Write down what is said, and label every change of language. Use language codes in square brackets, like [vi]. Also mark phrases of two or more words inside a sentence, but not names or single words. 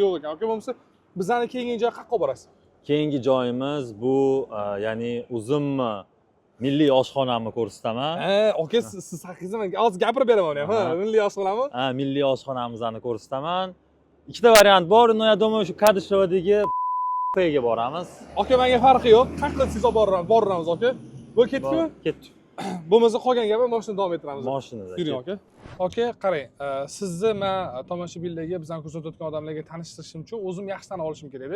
[uz] Aka, bo'lmasa bizani kelgan joy qayerga borasiz? keyingi joyimiz bu ya'ni o'zimni milliy oshxonamni ko'rsataman. Aka siz haqingizda men hozir gapirib beraman ham. Aha. Milliy oshxonami? Milliy oshxonamizni ko'rsataman. Ikkita variant bor. [ru] No, я думаю, [uz] shu Kadishovdagi ga boramiz. Aka menga farqi yo'q. Qaqqa siz olib boramiz aka. Bu ketdikmi? Ketdik. Bo'lmasa qolgan gapni mashina davom ettiramiz. Mashinada. Yuring aka. Aka, qarang, sizni men tomoshabinlarga, bizani kuzatayotgan odamlarga tanishtirishim uchun o'zim yaxshi tanib olishim kerak-da.